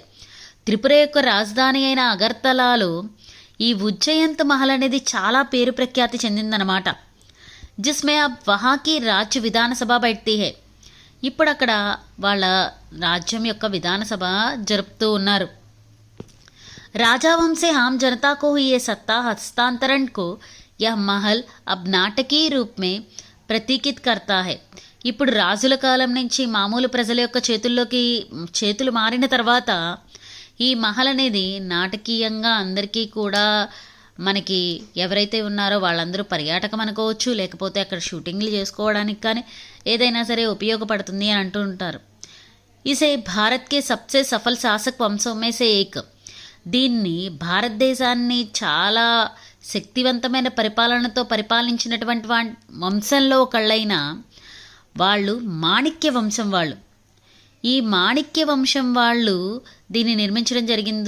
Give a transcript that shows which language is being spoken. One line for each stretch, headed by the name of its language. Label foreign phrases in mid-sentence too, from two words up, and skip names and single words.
Telugu: త్రిపుర యొక్క రాజధాని అయిన అగర్తలాలో ఈ ఉజ్జయంత్ మహల్ అనేది చాలా పేరు ప్రఖ్యాతి చెందిందనమాట.
Hindi: जिसमें अब वहाँ की राज्य विधानसभा बैठती है.
Telugu: ఇప్పుడు అక్కడ వాళ్ళ రాజ్యం యొక్క విధానసభ జరుపుతూ ఉన్నారు.
Hindi: राजावंश से आम जनता को हुई ये सत्ता हस्तांतरण को यह महल अब नाटकीय रूप में प्रतीकित करता है.
Telugu: ఇప్పుడు రాజుల కాలం నుంచి మామూలు ప్రజల యొక్క చేతులు మారిన తర్వాత ఈ మహల్ అనేది నాటకీయంగా అందరికీ కూడా మనకి ఎవరైతే ఉన్నారో వాళ్ళందరూ పర్యాటకం అనుకోవచ్చు, లేకపోతే అక్కడ షూటింగ్లు చేసుకోవడానికి కానీ ఏదైనా సరే ఉపయోగపడుతుంది అని అంటూ ఉంటారు.
Hindi: इसे भारत के सबसे सफल शासक वंशों में से एक.
Telugu: దీన్ని భారతదేశాన్ని చాలా శక్తివంతమైన పరిపాలనతో పరిపాలించినటువంటి వంశంలో ఒకళ్ళైన వాళ్ళు మాణిక్య వంశం వాళ్ళు. ఈ మాణిక్య వంశం వాళ్ళు దీన్ని నిర్మించడం జరిగింది.